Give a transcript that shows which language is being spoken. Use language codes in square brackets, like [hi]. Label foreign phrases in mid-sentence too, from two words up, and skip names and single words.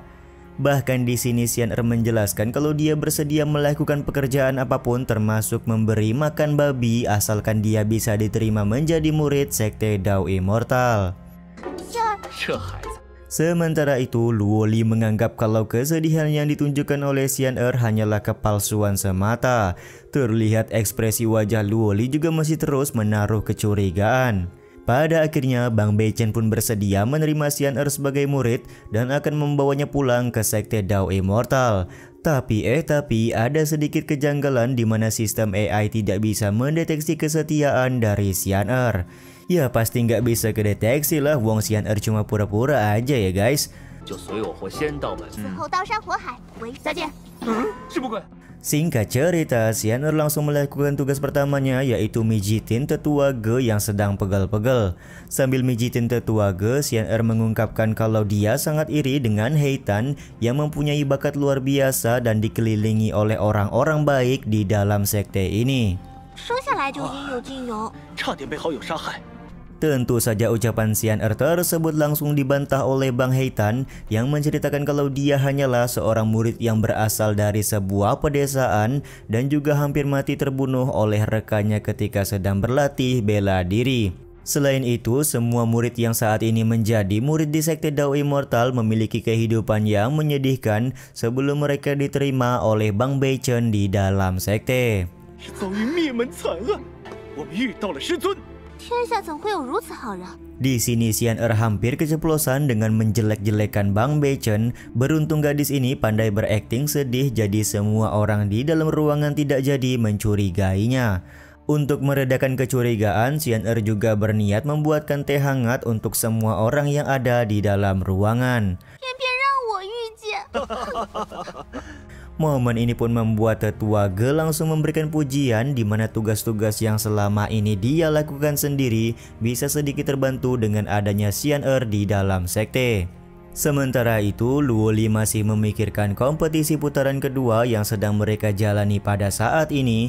[id] Bahkan di sini Xian Er menjelaskan kalau dia bersedia melakukan pekerjaan apapun termasuk memberi makan babi asalkan dia bisa diterima menjadi murid sekte Dao Immortal. [zh] 仙儿，这孩子， [id] Sementara itu, Luo Li menganggap kalau kesedihan yang ditunjukkan oleh Xian Er hanyalah kepalsuan semata. Terlihat ekspresi wajah Luo Li juga masih terus menaruh kecurigaan. Pada akhirnya, Bang Beichen pun bersedia menerima Xian Er sebagai murid dan akan membawanya pulang ke sekte Dao Immortal. Tapi ada sedikit kejanggalan di mana sistem AI tidak bisa mendeteksi kesetiaan dari Xian Er. Ya pasti nggak bisa kedeteksi lah, wong Xian Er cuma pura-pura aja ya guys. [zh] 就随我回仙道门。此后刀山火海，为再见。是不贵。 [id] Singkat cerita, Xian Er langsung melakukan tugas pertamanya yaitu mijitin Tetua Ge yang sedang pegel-pegel. Sambil mijitin Tetua Ge, Xian Er mengungkapkan kalau dia sangat iri dengan Heitan yang mempunyai bakat luar biasa dan dikelilingi oleh orang-orang baik di dalam sekte ini. [zh] 生下来就应有尽有。差点被好友杀害。 [id] Tentu saja ucapan Xian Er tersebut langsung dibantah oleh Bang Heitan yang menceritakan kalau dia hanyalah seorang murid yang berasal dari sebuah pedesaan dan juga hampir mati terbunuh oleh rekannya ketika sedang berlatih bela diri. Selain itu, semua murid yang saat ini menjadi murid di sekte Dao Immortal memiliki kehidupan yang menyedihkan sebelum mereka diterima oleh Bang Beichen di dalam sekte. [zh] 是遭遇灭门惨案，我们遇到了师尊。天下怎会有如此好人？ [id] Di sini Xian Er hampir keceplosan dengan menjelek-jelekan Bang Beichen. Beruntung gadis ini pandai berakting sedih jadi semua orang di dalam ruangan tidak jadi mencurigainya. Untuk meredakan kecurigaan, Xian Er juga berniat membuatkan teh hangat untuk semua orang yang ada di dalam ruangan. [zh] 偏偏让我遇见。 [id] Momen ini pun membuat Tetua Ge langsung memberikan pujian di mana tugas-tugas yang selama ini dia lakukan sendiri bisa sedikit terbantu dengan adanya Xian Er di dalam sekte. Sementara itu, Luo Li masih memikirkan kompetisi putaran kedua yang sedang mereka jalani pada saat ini.